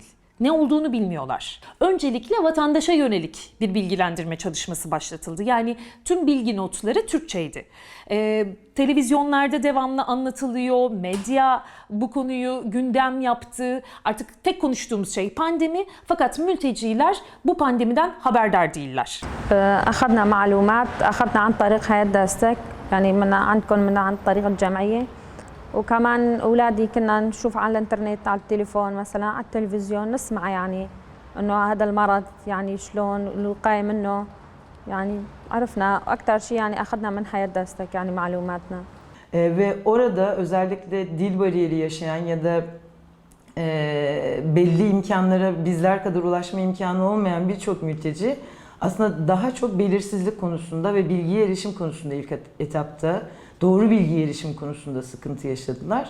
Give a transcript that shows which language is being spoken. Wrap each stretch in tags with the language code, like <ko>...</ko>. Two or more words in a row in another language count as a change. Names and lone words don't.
<tr>Ne olduğunu bilmiyorlar. Öncelikle vatandaşa yönelik bir bilgilendirme çalışması başlatıldı. Yani tüm bilgi notları Türkçeydi. Televizyonlarda devamlı anlatılıyor, medya bu konuyu gündem yaptı. Artık tek konuştuğumuz şey pandemi, fakat mülteciler bu pandemiden haberdar değiller.</tr> <ar>أخذنا معلومات أخذنا عن طريق هاي الدستك يعني من عندكم من عن طريق الجمعية وكمان أولادي كنا نشوف على الإنترنت على التليفون مثلا على التلفزيون نسمع يعني إنه هذا المرض يعني شلون الوقاية منه يعني عرفنا أكثر شيء يعني أخذنا من هاي الدستك يعني معلوماتنا.</ar> <tr>Ve orada özellikle dil bariyeri yaşayan ya da belli imkanlara bizler kadar ulaşma imkanı olmayan birçok mülteci aslında daha çok belirsizlik konusunda ve bilgiye erişim konusunda ilk etapta doğru bilgiye erişim konusunda sıkıntı yaşadılar.</tr>